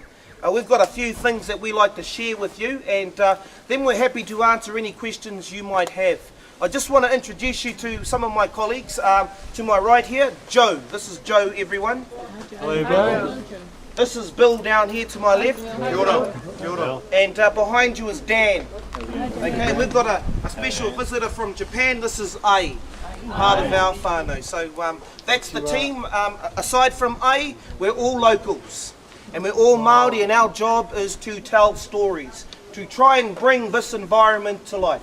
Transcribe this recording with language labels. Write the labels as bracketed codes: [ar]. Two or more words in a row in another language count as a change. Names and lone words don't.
[en] We've got a few things that we like to share with you, and then we're happy to answer any questions you might have. I just want to introduce you to some of my colleagues. To my right here, Joe. This is Joe, everyone. Hello, Joe. This is Bill down here to my left. [mi] Kia ora. Kia ora. [en] And behind you is Dan. Okay, we've got a special visitor from Japan. This is A, part of our whānau. So that's the team. Aside from A, we're all locals. And we're all Maori, and our job is to tell stories, to try and bring this environment to life.